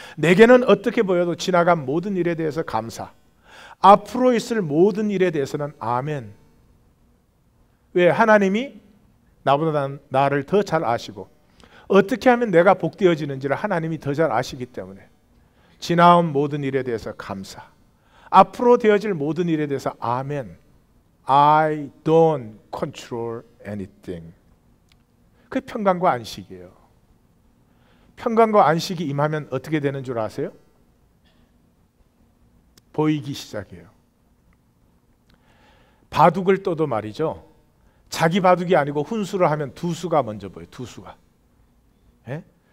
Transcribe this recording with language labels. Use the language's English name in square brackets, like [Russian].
[Korean] 내게는 어떻게 보여도 지나간 모든 일에 대해서 감사. 앞으로 있을 모든 일에 대해서는 아멘. 왜? 하나님이 나보다 나를 더 잘 아시고 어떻게 하면 내가 복되어지는지를 하나님이 더 잘 아시기 때문에 지나온 모든 일에 대해서 감사. 앞으로 되어질 모든 일에 대해서 아멘. [English] I don't control anything. [Korean] 그게 평강과 안식이에요. 평강과 안식이 임하면 어떻게 되는 줄 아세요? 보이기 시작해요. 바둑을 떠도 말이죠. 자기 바둑이 아니고 훈수를 하면 두수가 먼저 보여요. 두수가. 예?